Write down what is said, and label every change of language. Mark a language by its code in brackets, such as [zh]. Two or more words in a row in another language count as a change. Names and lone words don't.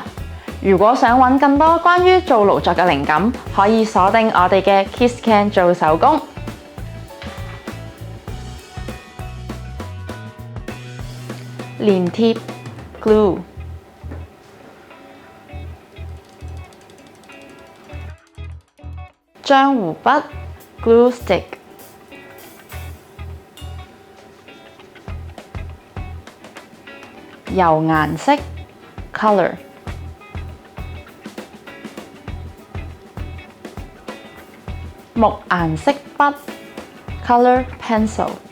[yue] 如果想揾更多關於做勞作嘅靈感，可以鎖定我哋嘅 Kids Can 做手工。黏貼 glue， 漿糊筆 [en] glue stick， [yue] 油顏色 color，木顏色筆 [en] color pencil，